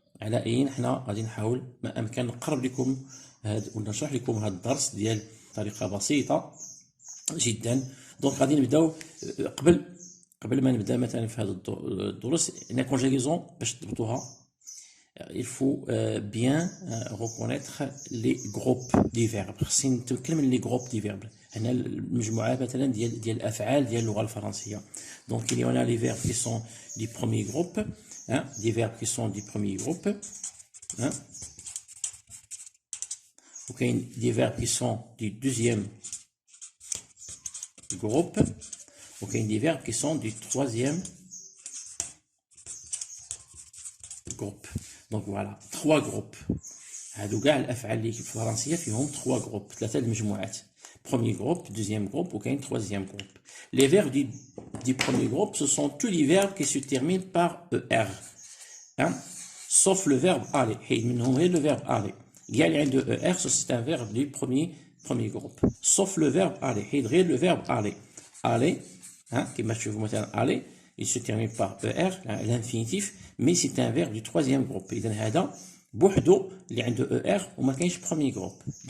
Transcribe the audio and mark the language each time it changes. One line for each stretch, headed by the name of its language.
Arabic: على أي حنا غادي نحاول ما أمكن نقرب لكم ونشرح لكم هاد الدرس ديال طريقة بسيطة جدا. دونك غادي نبداو. قبل ما نبدا مثلا في هذا الدروس،
French: لا كونجيغيزون
Arabic: باش تضبطوها
French: il faut bien reconnaître les groupes du verbe.
Arabic: خصني نتمكن من
French: لي جروب دي فيرب.
Arabic: هنا المجموعه مثلا ديال الافعال ديال اللغه الفرنسيه.
French: دونك il y en a les verbes qui sont du premier groupe, hein, des verbes qui sont du premier groupe, hein.
Arabic: وكاين
French: des verbes qui sont du deuxième groupe, وكاين des verbes qui sont du troisième groupe. Donc voilà, 3 groupes.
Arabic: هادو كاع الافعال اللي في الفرنسيه فيهم
French: 3 groupes،
Arabic: 3 المجموعات.
French: Premier groupe, deuxième groupe,
Arabic: وكاين
French: troisième groupe. Les verbes du premier groupe, ce sont tous les verbes qui se terminent par ER, hein? Sauf le verbe aller.
Arabic: حيد منهم غير
French: le verbe aller.
Arabic: كاع اللي عنده
French: ER, c'est un verbe du premier groupe. Sauf le verbe aller.
Arabic: حيد غير
French: le verbe aller. Aller, hein,
Arabic: كما تشوفوا مثلا
French: aller, il se termine par ER, l'infinitif, mais c'est un verbe du troisième groupe.
Arabic: إذا هذا بوحدو اللي عنده ER وما كاينش
French: premier groupe.